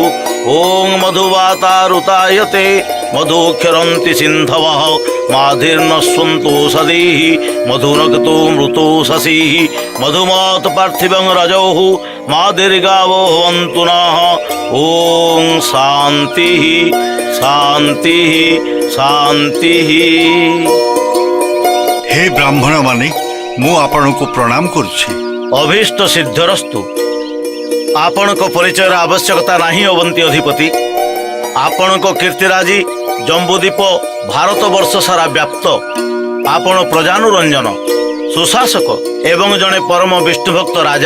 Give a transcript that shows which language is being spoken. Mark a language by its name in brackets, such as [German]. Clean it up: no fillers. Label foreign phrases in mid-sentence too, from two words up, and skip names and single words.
[Sanskrit] ओं मधुवातारुतायते मधुक्षरन्ति सिन्धवः, माधिर्नश्वन्तु सदीः, मधुनक्तो मृतो शशिः, मधुमात् पार्थिवं रजौः, माधिर्गावो भवन्तु नः। ओं शान्तिः शान्तिः शान्तिः। [Odia] ହେ ବ୍ରାହ୍ମଣ ମାନେ ମୁ ଆପଣ କୁ ପ୍ରଣାମ କରୁଛି। [Sanskrit] अभीष्ट सिद्धरस्तु। [Odia] ଆପଣଙ୍କ ପରିଚୟର ଆବଶ୍ୟକତା ନାହିଁ ଅବନ୍ତୀ ଅଧିପତି। ଆପଣଙ୍କ କୀର୍ତ୍ତିରାଜି ଜମ୍ବୁଦ୍ୱୀପ ଭାରତ ବର୍ଷ ସାରା ବ୍ୟାପ୍ତ। ଆପଣ ପ୍ରଜାନୁରଞ୍ଜନ, ସୁଶାସକ ଏବଂ ଜଣେ ପରମ ବିଷ୍ଣୁଭକ୍ତ ରାଜା।